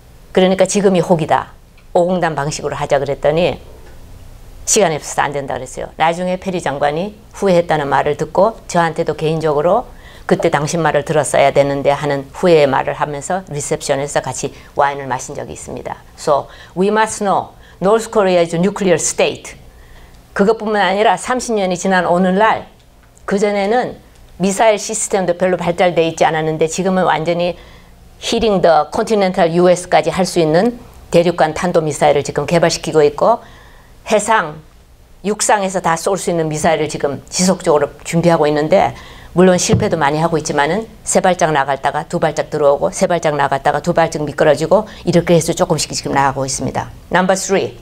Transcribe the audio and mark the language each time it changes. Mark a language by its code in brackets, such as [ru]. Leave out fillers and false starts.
[ko] 그러니까 지금이 혹이다. 오공단 방식으로 하자 그랬더니 시간이 없어서 안 된다 그랬어요. 나중에 페리 장관이 후회했다는 말을 듣고 저한테도 개인적으로 그때 당신 말을 들었어야 되는데 하는 후회의 말을 하면서 리셉션에서 같이 와인을 마신 적이 있습니다. [en] So we must know North Korea is a nuclear state. [ko] 그것뿐만 아니라 30년이 지난 오늘날 그전에는 미사일 시스템도 별로 발달되어 있지 않았는데 지금은 완전히 [en] hitting the continental US [ko] 까지 할 수 있는 대륙간 탄도미사일을 지금 개발시키고 있고 해상, 육상에서 다 쏠 수 있는 미사일을 지금 지속적으로 준비하고 있는데 물론 실패도 많이 하고 있지만은 3발짝 나갔다가 2발짝 들어오고 3발짝 나갔다가 2발짝 미끄러지고 이렇게 해서 조금씩 지금 나가고 있습니다. 넘버 3.